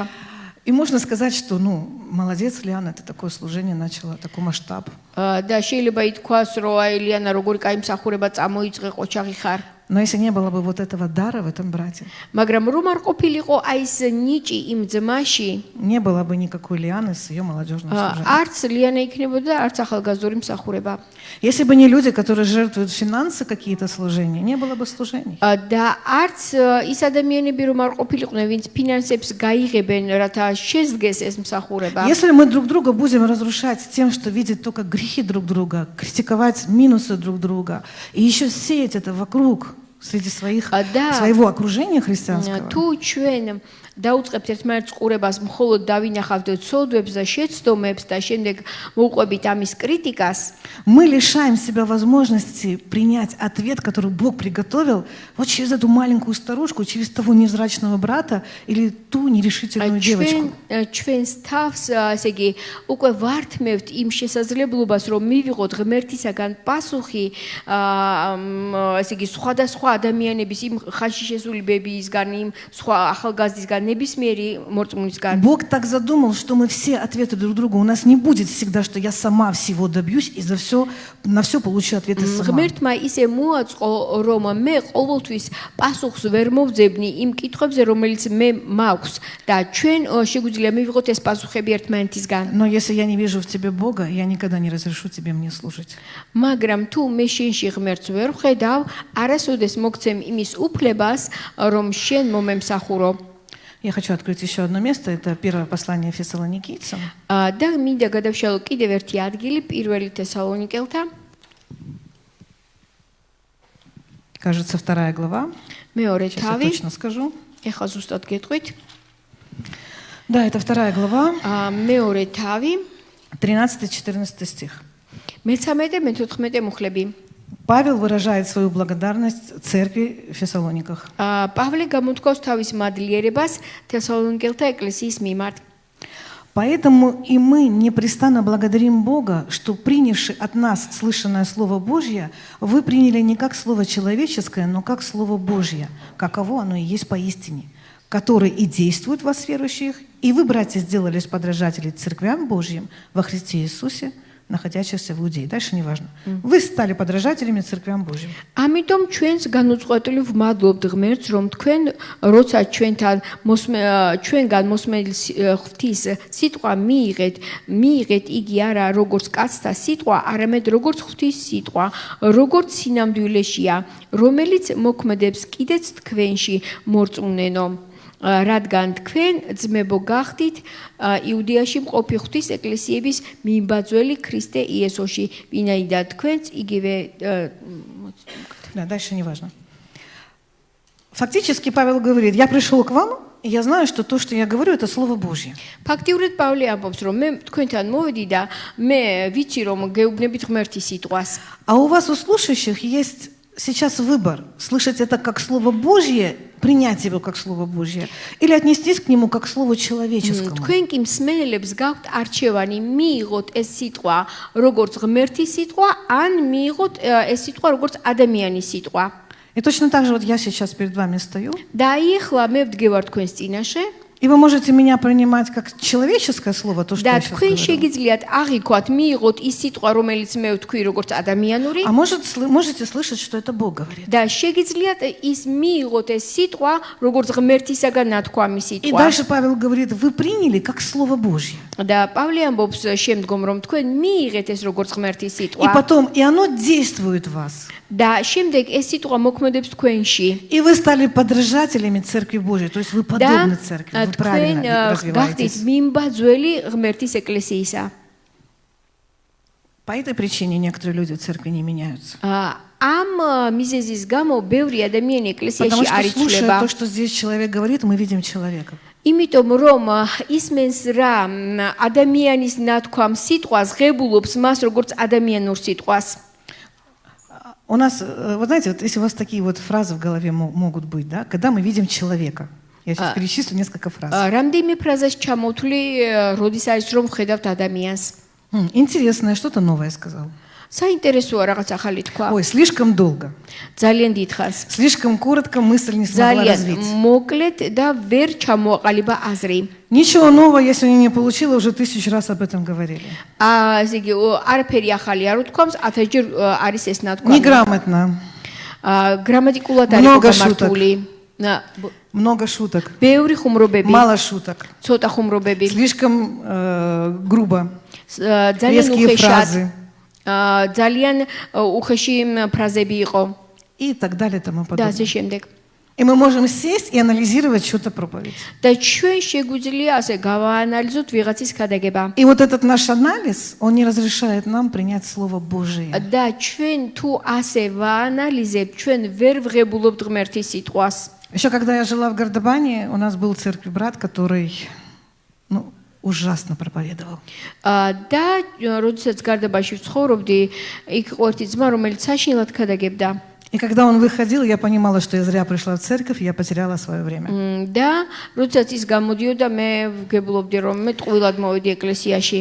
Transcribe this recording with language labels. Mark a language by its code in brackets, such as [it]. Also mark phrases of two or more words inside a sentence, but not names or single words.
[ru] И можно сказать, что, ну, молодец, Лиана, ты такое служение начала, такой масштаб. [ka] და შეიძლება ითქვას რომ აი ლიანა როგორი კაი მსახურება წამოიწყე ყოჩაღი ხარ. [ru] Но если не было бы вот этого дара в этом брате, [ka] მაგრამ რომ არ ყოფილიყო აი ეს ნიჭი იმ ძმაში, [ru] не было бы никакой Лианы с ее молодежным служением. [ka] არც ლიანა იქნებოდა, არც ახალგაზრდული მსახურება. [ru] Если бы не люди, которые жертвуют финансы какие-то служения, не было бы служений. [ka] და არც ის ადამიანები რომ არ ყოფილიყვნენ, ვინც ფინანსებს გაიღებენ, რათა შესდგეს ეს მსახურება. [ru] Если мы друг друга будем разрушать тем, что видеть только грехи друг друга, критиковать минусы друг друга, и еще сеять это вокруг, среди своего окружения христианского, [ka] თუ ჩვენ დაუწყებთ ერთმანეთს ყურებას მხოლოდ დავინახავთ ცოდვებს და შეცდომებს და შემდეგ მოვყვებით ამის критикას, [ru] мы лишаем себя возможности принять ответ, который Бог приготовил вот через эту маленькую старушку, через того невзрачного брата или ту нерешительную девочку. [ka] ჩვენს თავს ესე იგი უკვე ვართმევთ იმ შესაძლებლობას რომ მივიღოთ ღმერთისაგან პასუხი ესე იგი სხვადასხვა ადამიანების იმ ხანში შესული ბებიისგან იმ სხვა ახალგაზრდისგან ნებისმიერი მორწმუნისგან. [ru] Бог так задумал, что мы все ответы друг другу. У нас не будет всегда, что я сама всего добьюсь и на все получу ответы сама. [ka] ღმერთმა ისე მოაწყო, რომ მე ყოველთვის პასუხს ვერ მოვძებნი იმ კითხვებზე, რომელიც მე მაქვს და ჩვენ შეგვიძლია მივიღოთ ეს პასუხები ერთმანეთისგან. [ru] Но если я не вижу в тебе Бога, я никогда не разрешу тебе мне служить. [ka] მაგრამ თუ მე შენში ღმერთს ვერ ვხედავ, არასოდეს მოგცემ იმის უფლებას, რომ შენ მომემსახურო. [ru] Я хочу открыть еще одно место. Это первое послание Фессалоникийцам. [ka] და მინდა გადავშალო კიდევ ერთი ადგილი, პირველი თესალონიკელთა. [ru] Кажется, 2 глава. [ka] მეორე [ru] Сейчас я [ka] თავი. [ru] точно скажу. [ka] ეხლა ზუსტად გეტყვით. [ru] Да, это 2 глава, [ka] მეორე თავი, [ru] 13-14 стих. [ka] მე-13-მე-14 მუხლები. [ru] Павел выражает свою благодарность церкви в Фессалониках. [ka] პავლე გამოთქვავს თავის მადლიერებას თესალონიკელთა ეკლესიის მიმართ. [ru] Поэтому и мы непрестанно благодарим Бога, что, принявши от нас слышанное Слово Божье, вы приняли не как Слово человеческое, но как Слово Божье, каково оно и есть поистине, которое и действует в вас верующих, и вы, братья, сделались подражатели церквям Божьим во Христе Иисусе находящихся в Иудее. Дальше неважно. Вы стали подражателями церквям Божьим. [ka] ამიტომ ჩვენს განუწყვეტლივ ვმადლობთ ღმერთს, რომ თქვენ როცა ჩვენგან მოსმენილი ღვთის სიტყვა მიიღეთ იგი არა როგორც კაცთა სიტყვა, არამედ როგორც ღვთის სიტყვა, როგორც სინამდვილეშია, რომელიც მოქმედებს კიდეც თქვენში მორწმუნენო. რადგან თქვენ ძმებო გახდით იუდეაში მყოფი ღვთის ეკლესიების მიმბაძველი ქრისტე იესოში, ვინაიდან თქვენც იგივე [ru] Да, дальше неважно. Фактически Павел говорит, я пришел к вам, и я знаю, что то, что я говорю, это Слово Божье. [ka] ფაქტიურად პავლე ამბობს, რომ მე თქვენთან მოვედი და მე ვიცი, რომ გეუბნებით ღმერთის სიტყვას. [ru] А у вас, у слушающих, есть сейчас выбор, слышать это как Слово Божье, принять его как Слово Божье, или отнестись к нему как к Слову человеческому. [ka] თქვენ კი მსმენელებს გაქვთ არჩევანი, მიიღოთ ეს სიტყვა როგორც ღმერთის სიტყვა, ან მიიღოთ ეს სიტყვა როგორც ადამიანის სიტყვა. [ru] И точно так же вот я сейчас перед вами стою, [ka] და ეხლა მე ვდგევარ თქვენს წინაშე [ru] и вы можете меня принимать как человеческое слово, то, что [ka] და [ru] я сейчас [ka] თქვენ [ru] говорю. [ka] შეგიძლიათ აღიქვათ, მიიღოთ ის სიტყვა, რომელიც მე ვთქვი როგორც ადამიანური [ru] А можете слышать, что это Бог говорит. [ka] და შეგიძლიათ ის მიიღოთ ეს სიტყვა, როგორც ღმერთისაგან ნათქვამი [ru] И [ka] სიტყვა. [ru] дальше Павел говорит, вы приняли как Слово Божье. [ka] და პავლე ამბობს შემდგომ, რომ თქვენ მიიღეთ ეს როგორც ღმერთის [ru] И [ka] სიტყვა [ru] потом, и оно действует в вас. [ka] და შემდეგ ეს სიტყვა მოქმედებს თქვენში. [ru] И вы стали подражателями Церкви Божьей, то есть вы [ka] და [ru] подобны Церкви, вы [ka] თქვენ [ru] правильно [ka] გახდით [ru] развиваетесь. [ka] მიმბაძველი ღმერთის ეკლესიისა. [ru] По этой причине некоторые люди в Церкви не меняются. [ka] ამ მიზეზის გამო ბევრი ადამიანი ეკლესიაში [ru] Потому [ka] არ [ru] что, слушая [ka] იცვლება. [ru] то, что здесь человек говорит, мы видим человека. [ka] იმიტომ რომ ისმენს რა ადამიანის ნათქვამ სიტყვას ღებულობს მას როგორც ადამიანურ სიტყვას. [ru] У нас, вы знаете, вот если у вас такие вот фразы в голове могут быть, да, когда мы видим человека. Я сейчас перечислю несколько фраз. [ka] რამდენიმე ფრაზას ჩამოთვლი, როდის არის რომ ხედავთ ადამიანს. [ru] Интересное, что-то новое сказал. [ka] საინტერესოა რაღაც ახალი თქვა. [ru] Ой, слишком долго. [ka] ძალიან დიდხანს. [ru] Слишком коротко мысль не смогла [ka] ძალიან [ru] развить. [ka] მოკლედ და ვერ ჩამოაყალიბა აზრი. [ru] Ничего нового я сегодня не получила, уже 1000 раз об этом говорили. [ka] ესე იგი არაფერი ახალი არ უთქვამს, 1000-ჯერ არის ეს ნათქვამი. [ru] Неграмотно. [ka] გრამატიკულად არის [ru] Много [ka] გამართული. [ru] Много шуток. [ka] ბევრი ხუმრობები, [ru] Мало шуток. [ka] ცოტა ხუმრობები, [ru] Слишком грубо. [ka] ძალიან [ru] Резкие [ka] უხეშად, [ru] фразы. [ka] ძალიან უხეში ფრაზები იყო [ru] И так далее, тому [ka] და [ru] подобное. [ka] ასე შემდეგ. [ru] И мы можем сесть и анализировать что-то проповедь. [ka] და ჩვენ შეგვიძლია ასე გავაანალიზოთ ვიღაცის ქადაგება. [ru] И вот этот наш анализ, он не разрешает нам принять Слово Божие. [ka] და ჩვენ თუ ასე ვაანალიზებთ, ჩვენ ვერ ვღებულობთ ღმერთის სიტყვას. [ru] Еще когда я жила в Гордобане, у нас был в церкви брат, который ужасно проповедовал. [ka] და როდესაც გარდაბაში ვცხოვრობდი, იქ იყო ერთი ძმა, რომელიც საშინლად ქადაგებდა. [ru] И когда он выходил, я понимала, что я зря пришла в церковь, я потеряла свое время. [ka] და როდესაც ის გამოდიოდა, მე ვგებულობდი, რომ მე ტყუილად მოვედი ეკლესიაში.